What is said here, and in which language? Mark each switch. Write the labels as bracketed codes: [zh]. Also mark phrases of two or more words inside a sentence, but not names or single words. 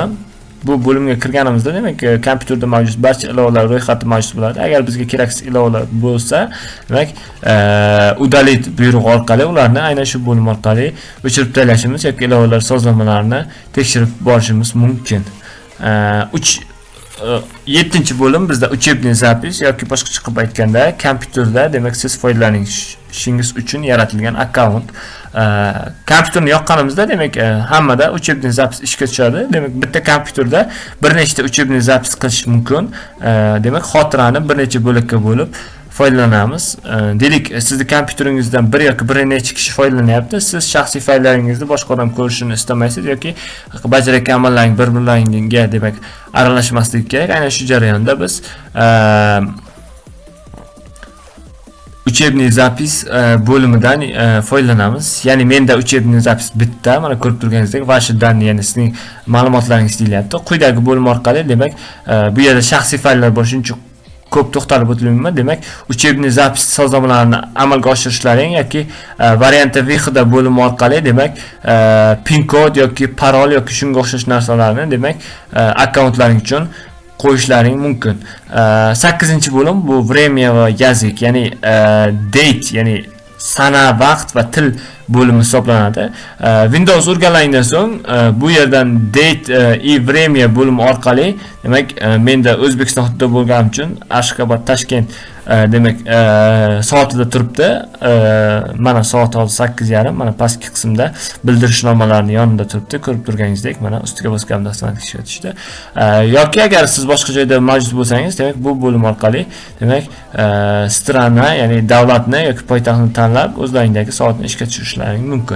[uz] Bu bo'limga kirganimizda demak kompyuterda mavjud barcha ilovalar ro'yxati mavjud bo'ladi. Agar bizga keraksiz ilovalar bo'lsa, demak удалить buyrug'i orqali ularni aynan shu bo'lim orqali o'chirib tashlashimiz yoki ilovalar sozlamalarini tekshirib borishimiz mumkin. 7-bo'lim bizda [ru] учебный запись [uz] yoki boshqacha qilib aytganda kompyuterda demak siz foydalanishingiz uchun yaratilgan akkaunt. Kompyuterni yoqqanimizda demak hammada [ru] учебный запись [uz] ishga tushadi. Demak bitta kompyuterda bir nechta [ru] учебный запись [uz] qilish mumkin. Demak xotirani bir necha bo'lakka bo'lib foydalanamiz. Dedik, sizni kompyuteringizdan bir yoki bir necha kishi foydalanyapti. Siz shaxsiy fayllaringizni boshqa odam ko'rishini istamaysiz yoki bajarayotgan amallaring bir-birlaringga demak aralashmasligi kerak. Aynan shu jarayonda biz [ru] учебный запись [uz] bo'limidan foydalanamiz. Ya'ni menda [ru] учебный запись [uz] bitta, mana ko'rib turganingizdek, [ru] ваши данные, [uz] ya'ni sizning ma'lumotlaringiz deyilyapti. Quyidagi bo'lim orqali demak bu yerda shaxsiy fayllar bor, shuning uchun ko'p to'xtalib o'tilmayman. Demak, [ru] учебный запись [uz] sozlamalarini amalga oshirishlaring yoki [ru] варианта выхода [uz] bo'limi orqali demak pin kod yoki parol yoki shunga o'xshash narsalarni demak akkauntlaring uchun qo'yishlaring mumkin. 8-bo'lim bu время va язык, ya'ni date, ya'ni sana, vaqt va til bo'limi hisoblanadi. Windows o'rgangandan so'ng bu yerdan date [ru] и время [uz] bo'limi orqali demak menda O'zbekiston hududida bo'lganim uchun Ashxobod, Toshkent demak soatida turibdi. Mana soat hozir 8:30, mana pastki qismda bildirishnomalarning yonida turibdi. Ko'rib turganingizdek, mana ustiga bosganimda avtomatik o'tishdi. Yoki agar siz boshqa joyda mavjud bo'lsangiz, demak bu bo'lim orqali demak strana, ya'ni davlatni yoki poytaxtni tanlab o'zlaringdagi soatni ishga tushirishlaring mumkin.